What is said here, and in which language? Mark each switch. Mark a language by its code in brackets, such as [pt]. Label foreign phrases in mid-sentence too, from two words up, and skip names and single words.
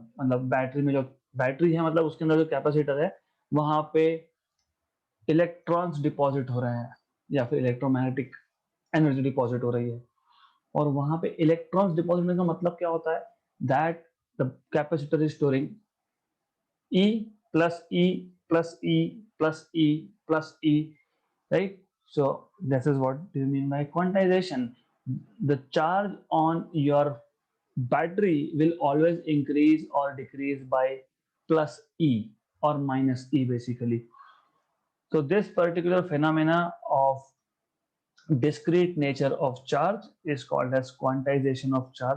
[hi] मतलब बैटरी में जो बैटरी है, मतलब उसके अंदर जो कैपेसिटर है, वहां पे [en] electrons deposit [hi] हो रहे हैं, या फिर [en] electromagnetic energy deposit [hi] हो रही है. और वहां पे [en] electrons deposit [hi] होने का मतलब क्या होता है, [en] that the capacitor is storing E plus E plus E plus E plus E, right? So this is what do you mean by quantization. The charge on your battery will always increase or decrease by plus E or minus E basically. So this particular phenomena of discrete nature of charge is called as quantization of charge.